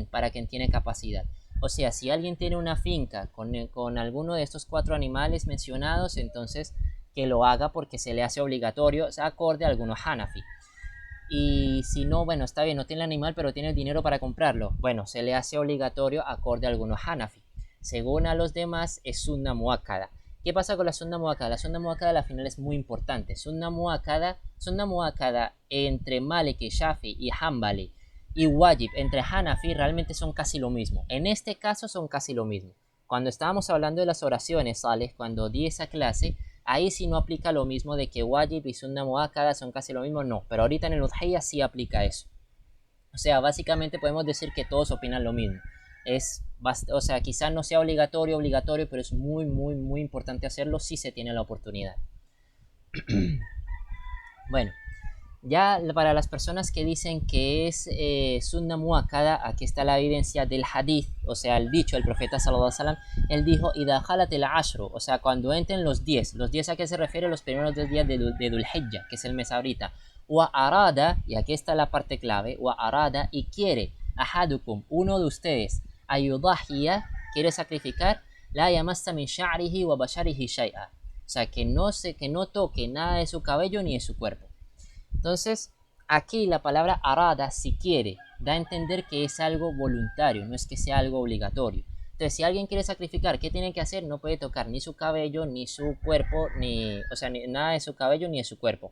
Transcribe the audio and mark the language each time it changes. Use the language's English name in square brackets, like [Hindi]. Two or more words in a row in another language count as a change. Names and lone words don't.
[Spanish] Para quien tiene capacidad. O sea, si alguien tiene una finca con alguno de estos 4 animales mencionados, entonces que lo haga porque se le hace obligatorio, o sea, acorde a algunos Hanafi. Y si no, bueno, está bien, no tiene el animal, pero tiene el dinero para comprarlo. Bueno, se le hace obligatorio acorde a algunos Hanafi. Según a los demás, es [Arabic] سنة مؤكدة. [Spanish] ¿Qué pasa con la [Arabic] سنة مؤكدة? [Spanish] La [Arabic] سنة مؤكدة [Spanish] al final es muy importante. [Arabic] سنة مؤكدة [Spanish] entre Maliki, Shafi y Hanbali y wajib entre Hanafi realmente son casi lo mismo. En este caso son casi lo mismo. Cuando estábamos hablando de las oraciones, ¿sale? Cuando di esa clase, ahí sí no aplica lo mismo de que wajib y [Arabic] سنة مؤكدة [Spanish] son casi lo mismo, no. Pero ahorita en el udhiyya sí aplica eso. O sea, básicamente podemos decir que todos opinan lo mismo. Es o sea, quizás no sea obligatorio, pero es muy, muy, muy importante hacerlo si se tiene la oportunidad. Bueno, ya para las personas que dicen que es [Arabic] سنة مؤكدة, [Spanish] aquí está la evidencia del hadith, o sea, el dicho del profeta [Arabic] صلى الله عليه وسلم. [Spanish] Él dijo, [Arabic] إذا دخلت العشر, [Spanish] o sea, cuando entren los 10. Los 10 a qué se refiere, los primeros 10 días de Dhul Hijjah, que es el mes ahorita. [Arabic] وأراد, [Spanish] y aquí está la parte clave, [Arabic] وأراد, [Spanish] y quiere, ahadukum, uno de ustedes, ayudahiyah, quiere sacrificar, [Arabic] لا يمس من شعره وبشره شيئا. [Spanish] O sea, que no toque nada de su cabello ni de su cuerpo. Entonces, aquí la palabra arada, si quiere, da a entender que es algo voluntario, no es que sea algo obligatorio. Entonces, si alguien quiere sacrificar, ¿qué tiene que hacer? No puede tocar ni su cabello, ni su cuerpo, o sea, ni nada de su cabello ni de su cuerpo.